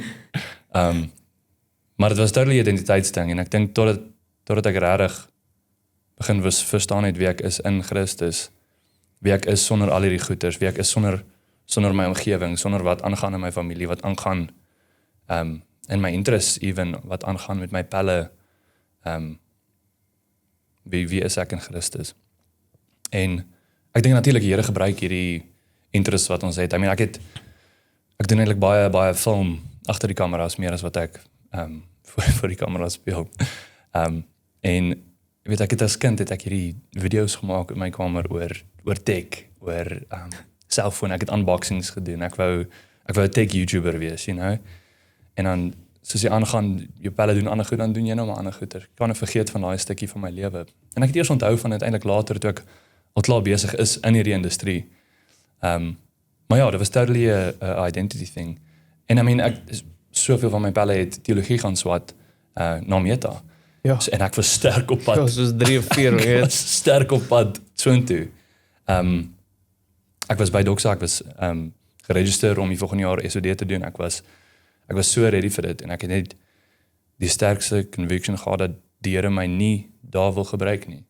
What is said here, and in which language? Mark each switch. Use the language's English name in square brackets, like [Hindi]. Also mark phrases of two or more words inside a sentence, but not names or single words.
[Afrikaans] Maar dit was totally 'n identiteitsding en ek dink totdat ek regtig begin verstaan het wie ek is in Christus, wie ek is sonder al hierdie goeters, wie ek is sonder my omgewing, sonder wat aangaan in my familie, wat aangaan in my interests even, wat aangaan met my pelle, wie is ek in Christus. En ek dink natuurlik die Here gebruik hierdie interests wat ons het. [English] I mean, [Afrikaans] ek doen eintlik baie film agter die kameras meer as wat ek voor die kameras speel. En weet ek het as kind het ek hierdie video's gemaak in my kamer oor tech, oor selfoon. Ek het unboxings gedoen. Ek wou 'n tech YouTuber wees, [English] you know. [Afrikaans] En dan soos jy aangaan, jou pelle doen ander goed, dan doen jy nou maar ander goeie. Ek kan nie vergeet van daai stukkie van my lewe. En ek het eers onthou van dit eintlik later toe ek al klaar besig is in hierdie industrie. Maar ja, dit was totally 'n [English] identity thing. [Afrikaans] En [English] I mean, [Afrikaans] ek soveel van my pelle het teologie gaan swat na Meta. Ja. En ek was sterk op pad. Ja, soos 3 of 4, Ek was sterk op pad soontoe. Ek was by Doxa, ek was geregistreer om die volgende jaar SOD te doen. Ek was so ready vir dit en ek het net die sterkste conviction gehad dat die Here my nie daar wil gebruik nie.